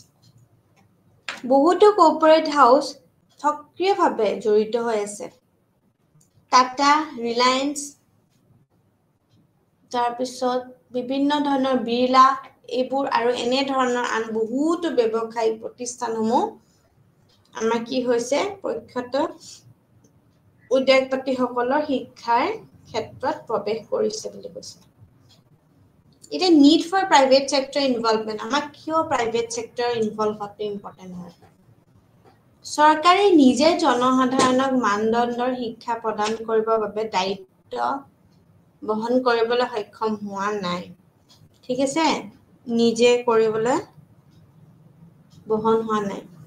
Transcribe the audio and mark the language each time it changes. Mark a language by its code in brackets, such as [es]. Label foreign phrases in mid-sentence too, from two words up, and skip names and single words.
[as] বহুতো [en] corporate house [as] সক্ৰিয়ভাৱে জড়িত হৈ আছে টাটা ৰিলায়েন্স তাৰ পিছত বিভিন্ন ধৰণৰ বিৰলা এইবোৰ আৰু এনে ধৰণৰ আন বহুতো ব্যৱসায়িক প্ৰতিষ্ঠানসমূহ আমাৰ কি হৈছে প্ৰখ্যাত উদ্যোগপতিসকলৰ শিক্ষাৰ ক্ষেত্ৰত প্ৰৱেশ কৰিছে বুলি কৈছে এটা [en] need for private sector involvement [as] আমাক কিয় [en] private sector involve [as] হোৱাটো ইম্পৰ্টেন্ট হয় চৰকাৰে নিজে জনসাধাৰণক মানদণ্ডৰ শিক্ষা প্ৰদান কৰিবৰ বাবে দায়িত্ব বহন কৰিবলৈ সক্ষম হোৱা নাই ঠিক আছে নিজে কৰিবলৈ বহন হোৱা নাই